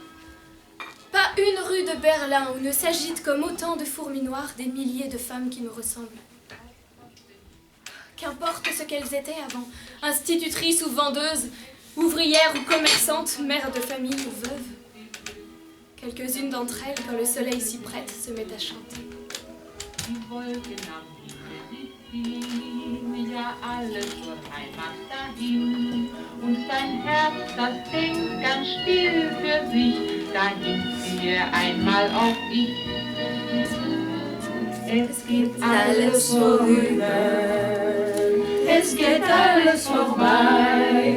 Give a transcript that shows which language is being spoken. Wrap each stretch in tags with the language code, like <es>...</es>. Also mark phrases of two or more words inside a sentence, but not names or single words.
<fr>Pas une rue de Berlin où ne s'agitent comme autant de fourmis noires des milliers de femmes qui nous ressemblent. Qu'importe ce qu'elles étaient avant, institutrices ou vendeuses, ouvrières ou commerçantes, mères de famille ou veuves. Quelques-unes d'entre elles, quand le soleil s'y prête, se mettent à chanter.</fr> <de>Ja, alles zur Heimat dahin. Und dein Herz, das denkt ganz still für sich, dahin ziehe einmal auch ich. Es geht alles vorüber, es geht alles vorbei.</de>